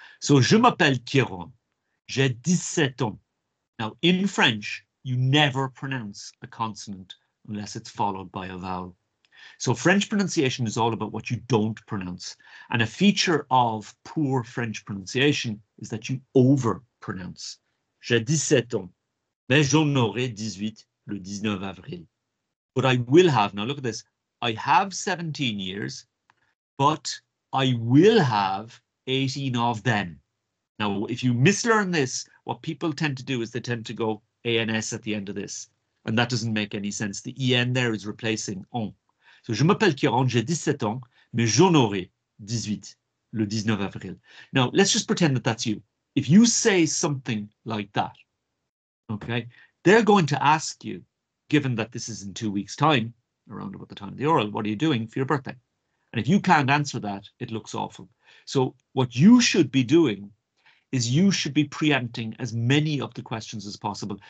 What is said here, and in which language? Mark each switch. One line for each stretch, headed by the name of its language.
English: So,
French: je m'appelle Cian. J'ai 17 ans.
English: Now, in French, you never pronounce a consonant unless it's followed by a vowel. So French pronunciation is all about what you don't pronounce. And a feature of poor French pronunciation is that you over-pronounce.
French: J'ai 17 ans, mais j'en aurai 18 le 19 avril.
English: But I will have, now look at this, I have 17 years, but I will have 18 of them. Now, if you mislearn this, what people tend to do is they tend to go ANS at the end of this, and that doesn't make any sense. The EN there is replacing on.
French: So, je m'appelle Cian, j'ai 17 ans, mais j'en aurai 18 le 19 avril.
English: Now, let's just pretend that that's you. If you say something like that, okay, they're going to ask you, given that this is in 2 weeks' time, around about the time of the oral, what are you doing for your birthday? And if you can't answer that, it looks awful. So what you should be doing is you should be preempting as many of the questions as possible.